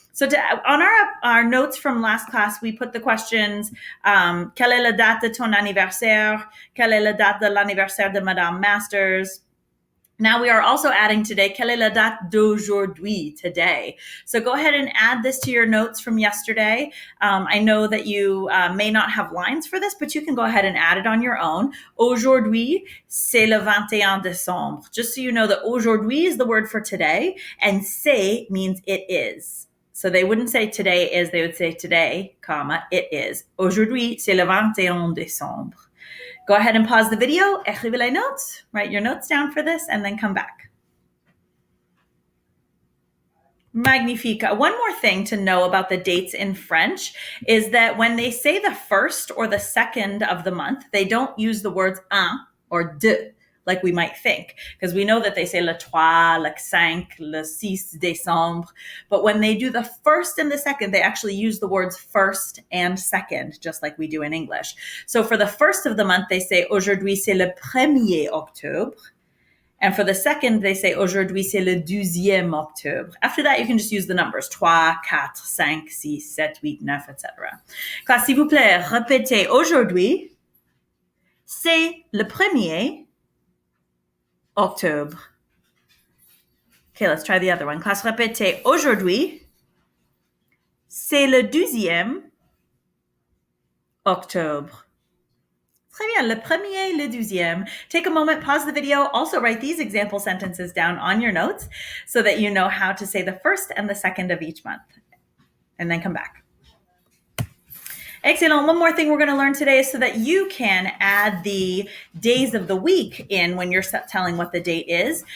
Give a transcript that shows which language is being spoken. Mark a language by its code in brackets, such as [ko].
[en] So on our notes from last class, we put the questions, [fr] quelle est la date de ton anniversaire? Quelle est la date de l'anniversaire de Madame Masters? [en] Now we are also adding today, [fr] quelle est la date d'aujourd'hui, [en] today. So go ahead and add this to your notes from yesterday. I know that you may not have lines for this, but you can go ahead and add it on your own. [fr] Aujourd'hui, c'est le 21 décembre. [en] Just so you know that aujourd'hui is the word for today, and c'est means it is. So they wouldn't say today is, they would say today, comma, it is. [fr] Aujourd'hui, c'est le 21 décembre. [en] Go ahead and pause the video, [fr] écrivez les notes, [en] write your notes down for this, and then come back. Magnifique. One more thing to know about the dates in French is that when they say the first or the second of the month, they don't use the words un or deux, like we might think, because we know that they say le 3, le 5, le 6 décembre. But when they do the first and the second, they actually use the words first and second, just like we do in English. So for the first of the month, they say [fr] aujourd'hui c'est le 1er octobre. [en] And for the second, they say [fr] aujourd'hui c'est le 12e octobre. [en] After that, you can just use the numbers 3, 4, 5, 6, 7, 8, 9, etc. [fr] Classe, s'il vous plaît, répétez aujourd'hui, c'est le 1er octobre. [en] Okay, let's try the other one. [fr] Classe répétée. Aujourd'hui, c'est le 12e octobre. Très bien. Le 1er, le 12e. [en] Take a moment, pause the video. Also write these example sentences down on your notes so that you know how to say the first and the second of each month. And then come back. Excellent. One more thing we're going to learn today is so that you can add the days of the week in when you're telling what the date is.